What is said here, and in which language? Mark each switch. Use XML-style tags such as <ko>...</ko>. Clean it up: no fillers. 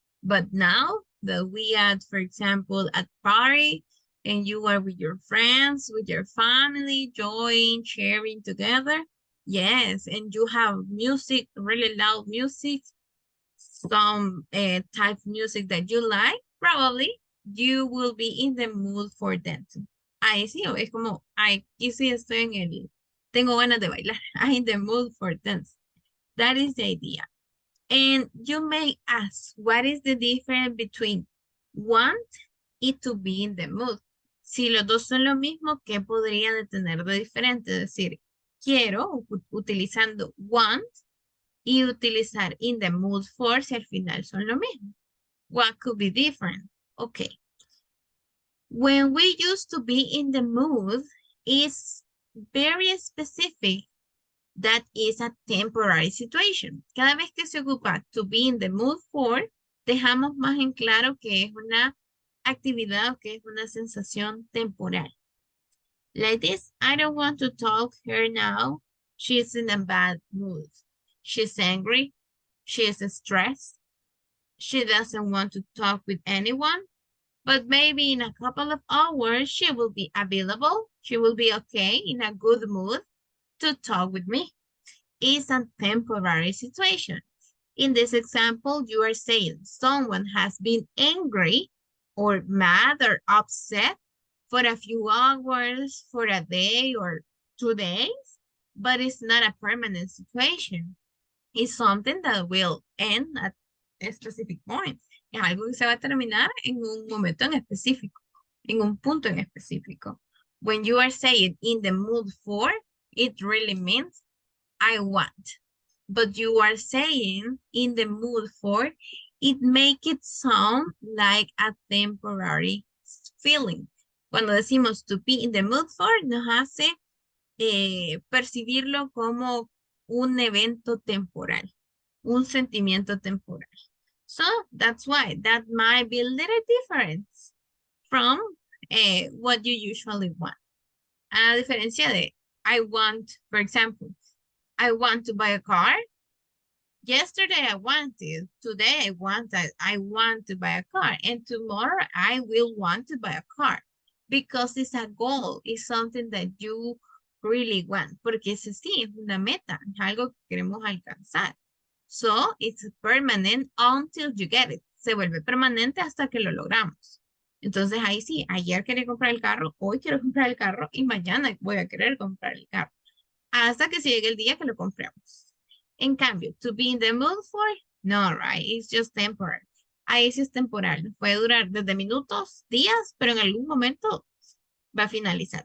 <en>But now that we are, for example, at party and you are with your friends, with your family, enjoying, sharing together, yes, and you have music, really loud music, some type of music that you like, probably you will be in the mood for dancing.</en> <es>Ahí sí, es como, aquí sí estoy en el, tengo ganas de bailar.</es> <en>I'm in the mood for dance. That is the idea. And you may ask, what is the difference between want y to be in the mood?</en> <es>Si los dos son lo mismo, ¿qué podrían tener de diferente? Es decir, quiero utilizando want y utilizar in the mood for si al final son lo mismo.</es> <en>What could be different? Okay. When we use to be in the mood is very specific. That is a temporary situation.</en> <es>Cada vez que se ocupa to be in the mood for, dejamos más en claro que es una actividad o que es una sensación temporal.</es> <en>Like this, I don't want to talk to her now. She's in a bad mood. She's angry. She is stressed. She doesn't want to talk with anyone. But maybe in a couple of hours, she will be available. She will be okay, in a good mood to talk with me. It's a temporary situation. In this example, you are saying someone has been angry or mad or upset for a few hours, for a day or 2 days, but it's not a permanent situation. It's something that will end at a specific point.</en> <es>Es algo que se va a terminar en un momento en específico, en un punto en específico.</es> <en>When you are saying in the mood for, it really means I want. But you are saying in the mood for, it make it sound like a temporary feeling.</en> <es>Cuando decimos to be in the mood for, nos hace percibirlo como un evento temporal, un sentimiento temporal.</es> <en>So that's why that might be a little different from what you usually want.</en> <es>A diferencia de</es> <en>I want, for example, I want to buy a car. Yesterday I wanted, today I want to buy a car, and tomorrow I will want to buy a car because it's a goal, it's something that you really want,</en> <es>porque es así, es una meta, es algo que queremos alcanzar.</es> <en>So it's permanent until you get it.</en> <es>Se vuelve permanente hasta que lo logramos. Entonces ahí sí, ayer quería comprar el carro, hoy quiero comprar el carro y mañana voy a querer comprar el carro. Hasta que se llegue el día que lo compremos. En cambio, to be in the mood for, no, right?</es> <en>It's just temporary.</en> <es>Ahí sí es temporal. Puede durar desde minutos, días, pero en algún momento va a finalizar.</es>